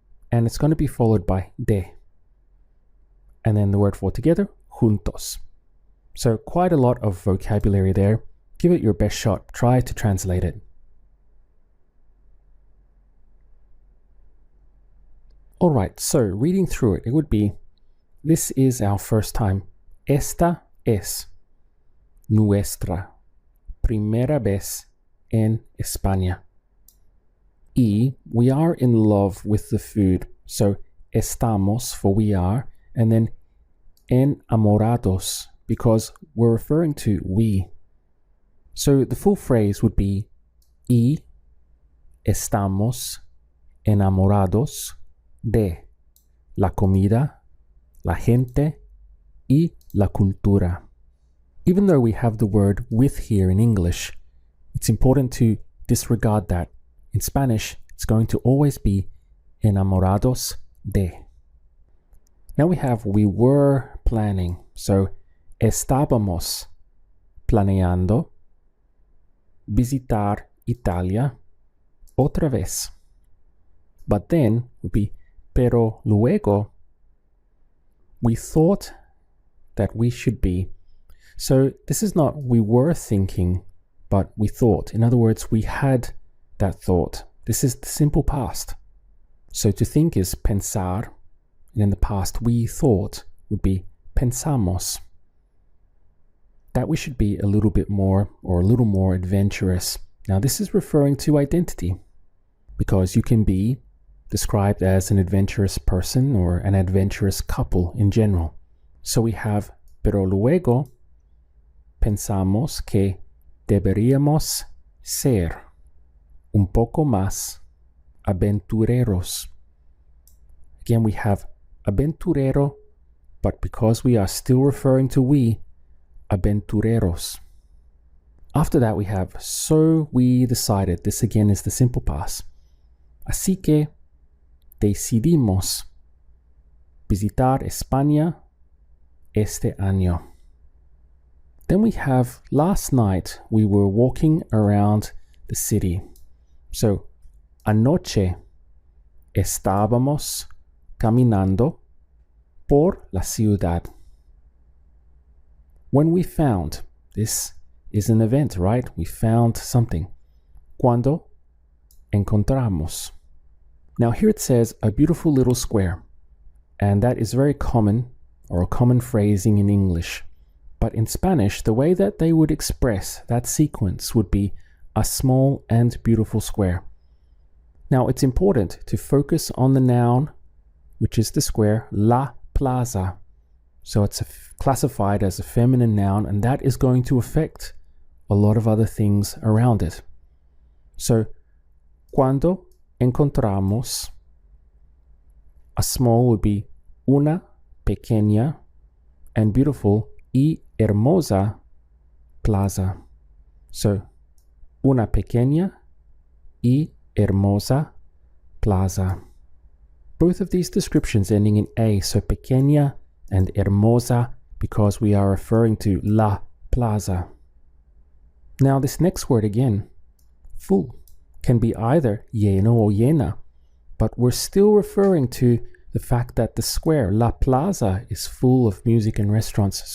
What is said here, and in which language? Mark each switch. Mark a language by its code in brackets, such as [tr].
[en] And it's going to be followed by de. And then the word for together, juntos. So quite a lot of vocabulary there. Give it your best shot. Try to translate it. All right, so reading through it, it would be, this is our first time. [es] Esta es nuestra primera vez en España. [en] Y we are in love with the food. So estamos for we are, and then enamorados because we're referring to we. So the full phrase would be [es] y estamos enamorados de la comida, la gente, y la cultura. [en] Even though we have the word with here in English, it's important to disregard that. In Spanish, it's going to always be enamorados de. Now we have we were planning. [es] So estábamos planeando visitar Italia otra vez. [en] But then would be [es] pero luego [en] we thought that we should be. So this is not we were thinking, but we thought. In other words, we had that thought. This is the simple past. So to think is pensar, and in the past we thought would be pensamos. That we should be a little bit more or a little more adventurous. Now this is referring to identity, because you can be described as an adventurous person or an adventurous couple in general. So we have [es] pero luego pensamos que deberíamos ser un poco más aventureros. [en] Again, we have aventurero, but because we are still referring to we, aventureros. After that, we have so we decided. This again is the simple past. [es] Así que decidimos visitar España este año. [en] Then we have last night we were walking around the city. [es] So anoche estábamos caminando por la ciudad. [en] When we found, this is an event, right? We found something. [es] Cuando encontramos. [en] Now here it says a beautiful little square, and that is very common or a common phrasing in English. But in Spanish, the way that they would express that sequence would be a small and beautiful square. Now it's important to focus on the noun, which is the square, la plaza. So it's classified as a feminine noun, and that is going to affect a lot of other things around it. So, [es] cuando encontramos, [en] a small would be [es] una pequeña [en] and beautiful [es] y hermosa plaza. So, una pequeña y hermosa plaza. [en] Both of these descriptions ending in A, so pequeña and hermosa, because we are referring to la plaza. Now this next word again, full, can be either lleno or llena, but we're still referring to the fact that the square, la plaza, is full of music and restaurants.